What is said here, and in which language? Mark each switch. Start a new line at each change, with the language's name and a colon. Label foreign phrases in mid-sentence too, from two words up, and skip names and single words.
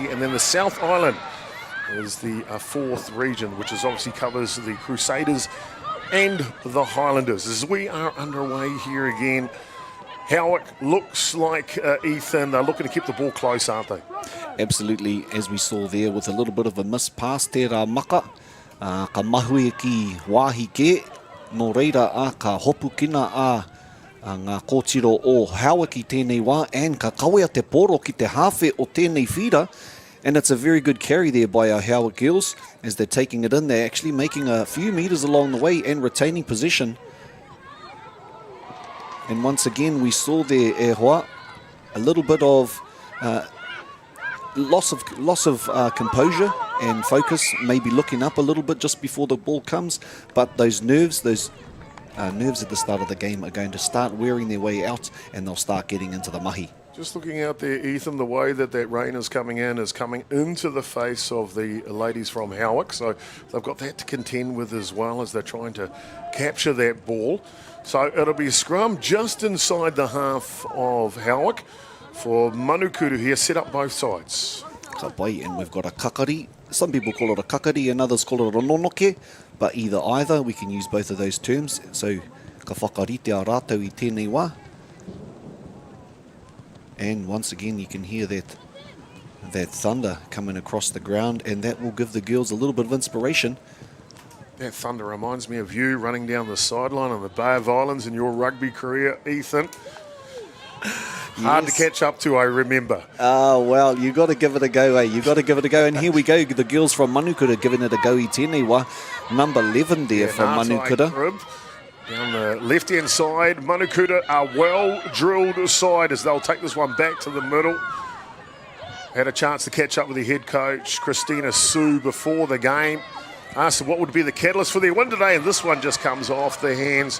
English: And then the South Island is the 4th region, which is obviously covers the Crusaders and the Highlanders. As we are underway here again, Howick looks like, Ethan, they're looking to keep the ball close, aren't they? Absolutely, as we saw there with a little bit of a miss pass,
Māori: te rā maka, ka mahui ki wāhi ke, no reira ka hopu kina ngā kōtiro o Howick I tēnei wā, and ka kawea te poro ki te hawhe o tēnei whira.
English: And it's a very good carry there by our Howick girls as they're taking it in. They're actually making a few metres along the way and retaining position. And once again, we saw there,
Māori: e hoa,
English: a little bit of loss of composure and focus, maybe looking up a little bit just before the ball comes. But those nerves at the start of the game are going to start wearing their way out, and they'll start getting into the mahi. Just looking out there, Ethan, the way that rain is coming into the face of the ladies from Howick. So they've got that to contend with as well as they're trying to capture that ball. So it'll be a scrum just inside the half of Howick for Manukura here, set up both sides.
Māori: Ka pai,
English: and we've got a kakari. Some people call it a kakari and others call it a rononoke, but either, we can use both of those terms.
Māori: So ka whakarite a rātou I tēnei wā.
English: And once again, you can hear that thunder coming across the ground, and that will give the girls a little bit of inspiration. That thunder reminds me of you running down the sideline on the Bay of Islands in your rugby career, Ethan. Hard to catch up to, I remember. Oh, well, you got to give it a go, eh? You got to give it a go. And here we go, the girls from Manukura giving it a go
Māori: I tēnei wā.
English: Number 11 there from Manukura. Down the left-hand side, Manukura, a well-drilled side as they'll take this one back to the middle. Had a chance to catch up with the head coach, Christina Sue, before the game. Asked what would be the catalyst for their win today, and this one just comes off their hands.